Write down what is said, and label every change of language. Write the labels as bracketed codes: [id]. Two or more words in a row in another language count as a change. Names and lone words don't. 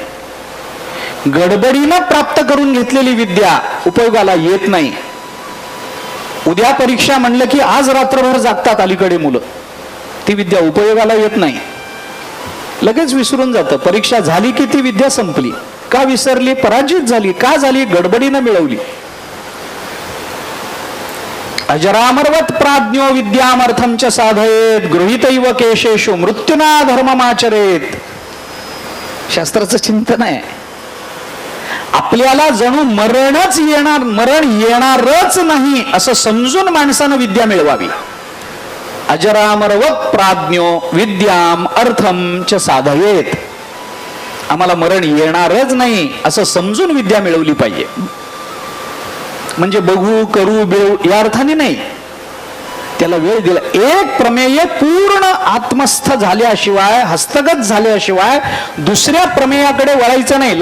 [mr] गडबडीनं प्राप्त करून घेतलेली विद्या उपयोगाला येत नाही. उद्या परीक्षा म्हणलं की आज रात्रभर जागतात अलीकडे मुलं. ती विद्या उपयोगाला येत नाही, लगेच विसरून जातं. परीक्षा झाली की ती विद्या संपली. का विसरली? पराजित झाली. का झाली? गडबडीनं मिळवली. [sa] अजरामरवत प्राज्ञो विद्यामर्थं च साधयेत गृहीतैव केशेषु मृत्युना धर्ममाचरेत. [mr] शास्त्राचं चिंतन आहे. आपल्याला जणू मरण येणारच नाही असं समजून माणसानं विद्या मिळवावी. [sa] अजरामरवत प्राज्ञो विद्याम अर्थम च साधयेत. [mr] आम्हाला मरण येणारच नाही असं समजून विद्या मिळवली पाहिजे. म्हणजे बघू करू बेऊ या अर्थाने नाही, त्याला वेळ दिला. एक प्रमेय पूर्ण आत्मस्थ झाल्याशिवाय, हस्तगत झाल्याशिवाय दुसऱ्या प्रमेयाकडे वळायचं नाही.